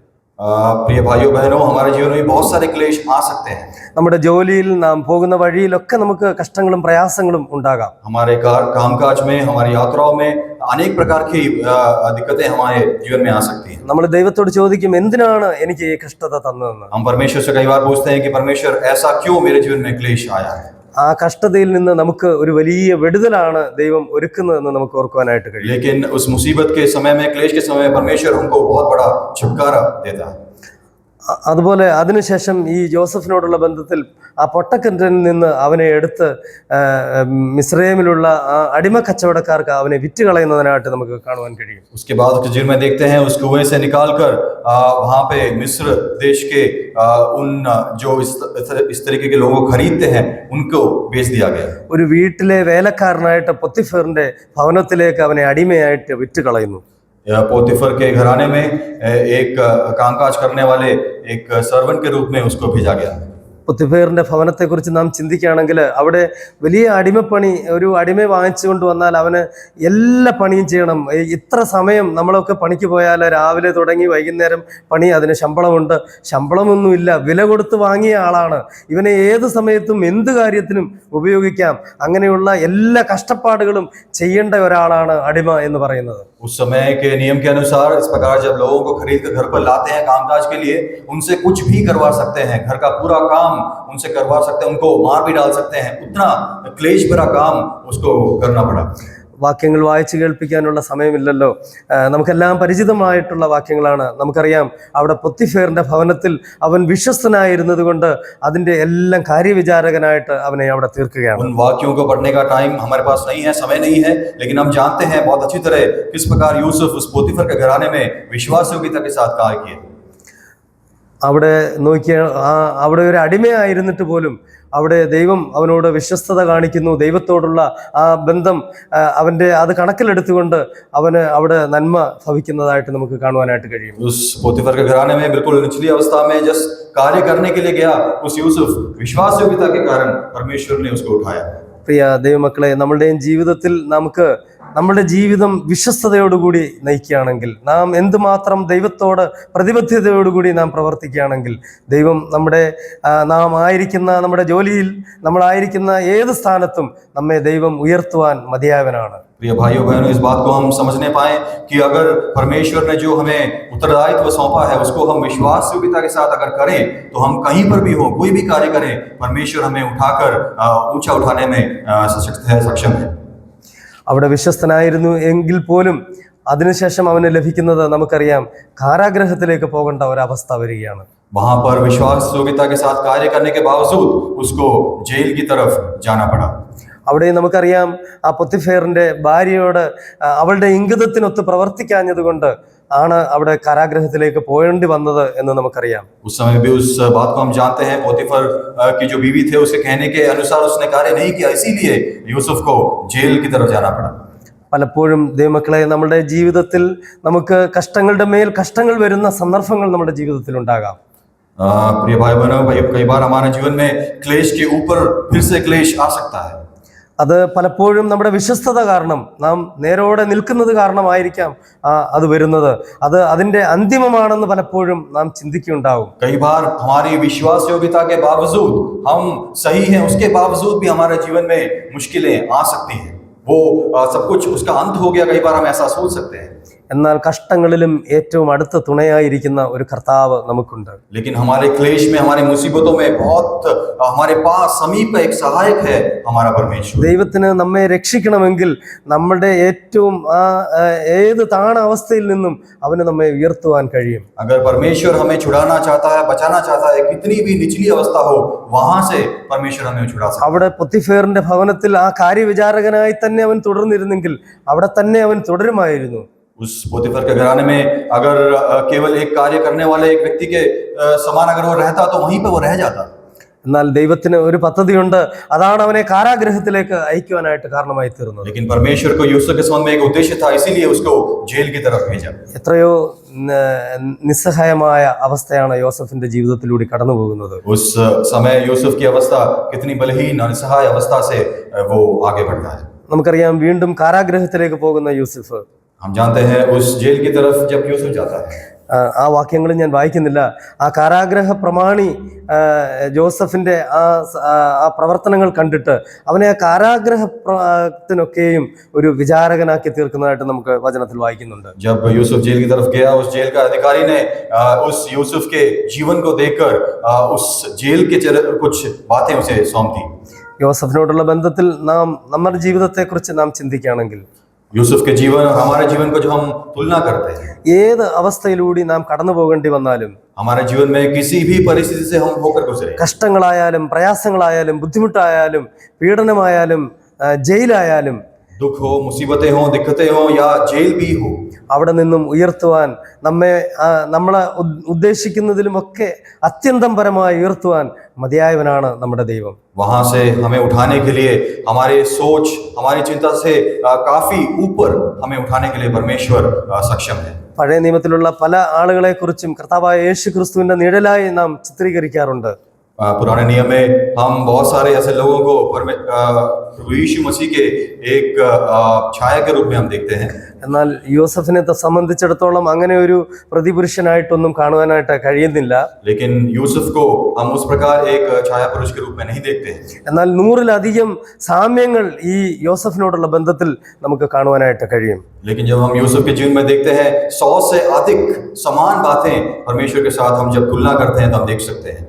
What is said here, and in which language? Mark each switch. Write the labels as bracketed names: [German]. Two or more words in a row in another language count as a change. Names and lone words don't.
[Hindi] प्रिय भाइयों बहनों, हमारे जीवन में बहुत सारे क्लेश आ सकते हैं। [Malayalam] നമ്മുടെ ജോലിയിൽ നാം പോകുന്ന വഴിയിലൊക്കെ നമുക്ക് കഷ്ടങ്ങളും പ്രയാസങ്ങളും ഉണ്ടാകാം. [Hindi] हमारे कामकाज में, हमारी यात्राओं में अनेक प्रकार की दिक्कतें हमारे जीवन में आ सकती हैं। [Malayalam] നമ്മൾ ദൈവത്തോട് ചോദിക്കും, എന്തിനാണ് എനിക്ക് ഈ കഷ്ടത തന്നതെന്ന്. [Hindi] हम परमेश्वर से कई बार पूछते हैं कि परमेश्वर ऐसा क्यों मेरे जीवन में क्लेश आया है। [Malayalam] ആ കഷ്ടതയിൽ നിന്ന് നമുക്ക് ഒരു വലിയ വിടുതലാണ് ദൈവം ഒരുക്കുന്നതെന്ന് നമുക്ക് ഓർക്കുവാനായിട്ട് കഴിയും. [Hindi] लेकिन उस मुसीबत के समय में, क्लेश के समय में परमेश्वर हमको बहुत बड़ा छुटकारा देता है। [Malayalam] അതുപോലെ അതിനുശേഷം ഈ ജോസഫിനോടുള്ള ബന്ധത്തിൽ ആ പൊട്ടക്കിണറ്റിൽ നിന്ന് അവനെ എടുത്ത് മിസ്രൈമിലുള്ള ആ അടിമ കച്ചവടക്കാർക്ക് അവനെ വിറ്റ് കളയുന്നതിനായിട്ട് നമുക്ക് കാണുവാൻ കഴിയും. [Hindi] उसके बाद उसके जीवन में देखते हैं उस कुएं से निकालकर वहां पे मिस्र देश के उन जो इस तरीके के लोगों को खरीदते हैं उनको बेच दिया गया। [Malayalam] ഒരു വീട്ടിലെ വേലക്കാരനായിട്ട് പൊത്തിഫറിന്റെ ഭവനത്തിലേക്ക് അവനെ അടിമയായിട്ട് വിറ്റ് കളയുന്നു. [Hindi] पोतीफर के घराने में एक कामकाज करने वाले एक सर्वेंट के रूप में उसको भेजा गया। [Malayalam] പൊത്തിഫറിന്റെ ഭവനത്തെക്കുറിച്ച് നാം ചിന്തിക്കുകയാണെങ്കിൽ അവിടെ വലിയ അടിമപ്പണി, ഒരു അടിമയെ വാങ്ങിച്ചു കൊണ്ടുവന്നാൽ അവന് എല്ലാ പണിയും ചെയ്യണം. ഇത്ര സമയം നമ്മളൊക്കെ പണിക്ക് പോയാൽ രാവിലെ തുടങ്ങി വൈകുന്നേരം പണി, അതിന് ശമ്പളമുണ്ട്. ശമ്പളമൊന്നുമില്ല, വില കൊടുത്ത് വാങ്ങിയ ആളാണ്. ഇവനെ ഏത് സമയത്തും എന്ത് കാര്യത്തിനും ഉപയോഗിക്കാം. അങ്ങനെയുള്ള എല്ലാ കഷ്ടപ്പാടുകളും ചെയ്യേണ്ട ഒരാളാണ് അടിമ എന്ന് പറയുന്നത്. [Hindi] उस समय के नियम के अनुसार इस प्रकार जब लोगों को खरीद कर घर पर लाते हैं कामकाज के लिए, उनसे कुछ भी करवा सकते हैं, घर का पूरा काम उनसे करवा सकते हैं, उनको मार भी डाल सकते हैं। उतना क्लेश भरा काम उसको करना पड़ा। [Malayalam] വാക്യങ്ങൾ വായിച്ചു കേൾപ്പിക്കാനുള്ള സമയമില്ലല്ലോ. നമുക്കെല്ലാം പരിചിതമായിട്ടുള്ള വാക്യങ്ങളാണ്. നമുക്കറിയാം അവിടെ പൊത്തിഫേറിന്റെ ഭവനത്തിൽ അവൻ വിശ്വസ്തനായിരുന്നത് കൊണ്ട് അതിന്റെ എല്ലാം കാര്യവിചാരകനായിട്ട് അവനെ അവിടെ തീർക്കുകയാണ്. [Hindi] उन वाक्यों को पढ़ने का टाइम हमारे पास नहीं है, समय नहीं है, लेकिन हम जानते हैं बहुत अच्छी तरह किस प्रकार यूसुफ उस पोतीफर के घराने में विश्वासयोग्यता के साथ कार्य किए। [Malayalam] അവിടെ നോക്കിയ അവിടെ ഒരു അടിമയായിരുന്നിട്ട് പോലും അവിടെ ദൈവം അവനോട് വിശ്വസ്തത കാണിക്കുന്നു. ദൈവത്തോടുള്ള ആ ബന്ധം അത് കണക്കിലെടുത്തുകൊണ്ട് അവന് അവിടെ നന്മ ഭവിക്കുന്നതായിട്ട് നമുക്ക് കാണുവാനായിട്ട് കഴിയും. [Hindi] उस पोतीफर के घराने में बिल्कुल निचली अवस्था में जिस कार्य करने के लिए गया, उस यूसुफ विश्वास योग्यता के कारण परमेश्वर ने उसको उठाया. [Malayalam] പ്രിയ ദൈവമക്കളെ, നമ്മളുടെയും ജീവിതത്തിൽ നമ്മുടെ ജീവിതം വിശ്വസ്തയോടുകൂടി നയിക്കുകയാണെങ്കിൽ, നാം എന്തുമാത്രം ദൈവത്തോട് പ്രതിബദ്ധതയോടുകൂടി നാം പ്രവർത്തിക്കുകയാണെങ്കിൽ, ദൈവം നാം ആയിരിക്കുന്ന നമ്മുടെ ജോലിയിൽ, നമ്മളായിരിക്കുന്ന ഏത് സ്ഥാനത്തും നമ്മെ ദൈവം ഉയർത്തുവാൻ മതിയായവനാണ്. [Hindi] प्रिय भाइयों बहनों, इस बात को हम समझने पाए कि अगर परमेश्वर ने जो हमें उत्तरदायित्व सौंपा है उसको हम विश्वास योग्यता के साथ अगर करें, तो हम कहीं पर भी हो, कोई भी कार्य करें, परमेश्वर हमें उठाकर ऊंचा उठाने में सक्षम है. [Malayalam] അവിടെ വിശ്വസ്തനായിരുന്നു എങ്കിൽ പോലും അതിനുശേഷം അവന് ലഭിക്കുന്നത് നമുക്കറിയാം, കാരാഗ്രഹത്തിലേക്ക് പോകേണ്ട ഒരവസ്ഥ വരികയാണ്. [Hindi] वहां पर विश्वास योग्यता के साथ कार्य करने के बावजूद उसको जेल की तरफ जाना पड़ा. [Malayalam] അവിടെ നമുക്കറിയാം, ആ പൊത്തിഫേറിന്റെ ഭാര്യയോട് അവളുടെ ഇംഗിതത്തിനൊത്ത് പ്രവർത്തിക്കാഞ്ഞത് കൊണ്ട് ആണ് അവിടെ കാരാഗ്രഹത്തിലേക്ക് പോകേണ്ടി വന്നത് എന്ന് നമുക്കറിയാം. [Hindi] उस समय भी उस बात को हम जानते हैं, पोतीफर की जो बीवी थे उसके कहने के अनुसार उसने कार्य नहीं किया, इसीलिए यूसुफ को जेल की तरफ जाना पड़ा. [Malayalam] പലപ്പോഴും ദൈവമക്കളെ, നമ്മുടെ ജീവിതത്തിൽ നമുക്ക് കഷ്ടങ്ങളുടെ മേൽ കഷ്ടങ്ങൾ വരുന്ന സന്ദർഭങ്ങൾ നമ്മുടെ ജീവിതത്തിൽ ഉണ്ടാകാം. [Hindi] प्रिय भाई बहनों, कई बार हमारे जीवन में क्लेश के ऊपर फिर से क्लेश आ सकता है. [Malayalam] അത് പലപ്പോഴും നമ്മുടെ വിശ്വസ്തത കാരണം, നാം നേരോടെ നിൽക്കുന്നത് കാരണമായിരിക്കാം അത് വരുന്നത്. അതിന്റെ അന്തിമമാണെന്ന് പലപ്പോഴും നാം ചിന്തിക്കുന്നുണ്ടാവും. [Hindi] कई बार हमारी विश्वास योग्यता के बावजूद, हम सही हैं उसके बावजूद भी हमारे जीवन में मुश्किलें आ सकती हैं. वो सब कुछ उसका अंत हो गया, कई बार हम ऐसा सोच सकते हैं. [Malayalam] എന്നാൽ കഷ്ടങ്ങളിലും ഏറ്റവും അടുത്ത തുണയായിരിക്കുന്ന ഒരു കർത്താവ് നമുക്കുണ്ട്. [Hindi] लेकिन हमारे क्लेश में, हमारी मुसीबतों में बहुत हमारे पास समीप एक सहायक है, हमारा परमेश्वर. [Malayalam] ദൈവത്തിന് നമ്മെ രക്ഷിക്കണമെങ്കിൽ നമ്മുടെ ഏറ്റവും ഏത് താണ അവസ്ഥയിൽ നിന്നും അവന് നമ്മെ ഉയർത്തുവാൻ കഴിയും. [Hindi] अगर परमेश्वर हमें छुड़ाना चाहता है, बचाना चाहता है, कितनी भी निचली अवस्था हो, वहां से परमेश्वर हमें छुड़ा सकता है. [Malayalam] അവിടെ പൊത്തിഫേറിന്റെ ഭവനത്തിൽ ആ കാര്യവിചാരകനായി തന്നെ അവൻ തുടർന്നിരുന്നെങ്കിൽ അവിടെ തന്നെ അവൻ തുടരുമായിരുന്നു. [Hindi] उस पोतीफर के घराने में अगर केवल एक कार्य करने वाले एक व्यक्ति के समान अगर वो रहता, तो वहीं पे वो रह जाता. [Malayalam] എന്നാൽ ദൈവത്തിന് ഒരു പദ്ധതിയുണ്ട്, അതാണ് അവനെ കാരാഗ്രഹത്തിലേക്ക് അയക്കുവാനായിട്ട് കാരണമായി തീർന്നത്. [Hindi] लेकिन परमेश्वर को यूसुफ के संबंध में एक उद्देश्य था, इसीलिए उसको जेल की तरफ भेजा. [Malayalam] എത്രയോ നിസ്സഹായമായ അവസ്ഥയാണ് യോസഫിന്റെ ജീവിതത്തിലൂടെ കടന്നു പോകുന്നത്. [Hindi] उस समय यूसुफ की अवस्था कितनी बलहीन और निस्सहाय अवस्था से वो आगे बढ़ता है. [Malayalam] നമുക്കറിയാം, വീണ്ടും കാരാഗ്രഹത്തിലേക്ക് പോകുന്ന യൂസഫ്, [Hindi] हम जानते हैं उस जेल की तरफ जब यूसुफ जाता है, [Malayalam] ആ വാക്യങ്ങൾ ഞാൻ വായിക്കുന്നില്ല. ആ കാരാഗ്രഹ പ്രമാണി ജോസഫിന്റെ ആ പ്രവർത്തനങ്ങൾ കണ്ടിട്ട് അവനെ ആ കാരാഗ്രഹത്തിനൊക്കെയും ഒരു വിചാരകനാക്കി തീർക്കുന്നതായിട്ട് നമുക്ക് വചനത്തിൽ വായിക്കുന്നുണ്ട്. [Hindi] जब यूसुफ जेल की तरफ गया, उस जेल का अधिकारी ने उस यूसुफ के जीवन को देखकर उस जेल के कुछ बातें उसे सौंप दी. [Malayalam] യോസഫിനോടുള്ള ബന്ധത്തിൽ നമ്മുടെ ജീവിതത്തെക്കുറിച്ച് നാം ചിന്തിക്കുകയാണെങ്കിൽ, [Hindi] यूसुफ के जीवन और हमारे जीवन को जो हम तुलना करते हैं, [Malayalam] ഏത് അവസ്ഥയിലൂടെ നാം കടന്നു പോകേണ്ടി വന്നാലും, [Hindi] हमारे जीवन में किसी भी परिस्थिति से हम होकर गुजरे, [Malayalam] കഷ്ടങ്ങളായാലും പ്രയാസങ്ങളായാലും ബുദ്ധിമുട്ടായാലും പീഡനമായാലും ജയിലായാലും, [Hindi] दुख हो, मुसीबतें हो, दिक्कतें हो या जेल भी हो, [Malayalam] അവിടെ നിന്നും ഉയർത്തുവാൻ നമ്മളെ ഉദ്ദേശിക്കുന്നതിലുമൊക്കെ അത്യന്തം പരമായി ഉയർത്തുവാൻ മതിയായവനാണ് നമ്മുടെ ദൈവം. [Hindi] वहां से हमें उठाने के लिए, हमारे सोच, हमारी चिंता से काफी ऊपर हमें उठाने के लिए परमेश्वर सक्षम है. [Malayalam] പഴയ നിയമത്തിലുള്ള പല ആളുകളെ കുറിച്ചും കർത്താവായ യേശു ക്രിസ്തുവിന്റെ നിഴലായി നാം ചിത്രീകരിക്കാറുണ്ട്. [Hindi] पुराने नियम में हम बहुत सारे ऐसे लोगों को प्रभु यीशु मसीह के एक छाया के रूप में हम देखते हैं. [Malayalam] എന്നാൽ യോസഫിനെ സംബന്ധിച്ചിടത്തോളം അങ്ങനെ ഒരു പ്രതിപുരുഷനായിട്ടൊന്നും കാണുവാനായിട്ട് കഴിയുന്നില്ല. [Hindi] लेकिन यूसुफ को हम उस प्रकार एक छाया पुरुष के रूप में नहीं देखते हैं. [Malayalam] എന്നാൽ 100-ലധികം സാമ്യങ്ങൾ ഈ യോസഫിനോടുള്ള ബന്ധത്തിൽ നമുക്ക് കാണുവാനായിട്ട് കഴിയും. [Hindi] लेकिन जब हम यूसुफ के जीवन में देखते हैं, 100 से अधिक समान बातें परमेश्वर के साथ हम जब तुलना करते हैं तो हम देख सकते हैं.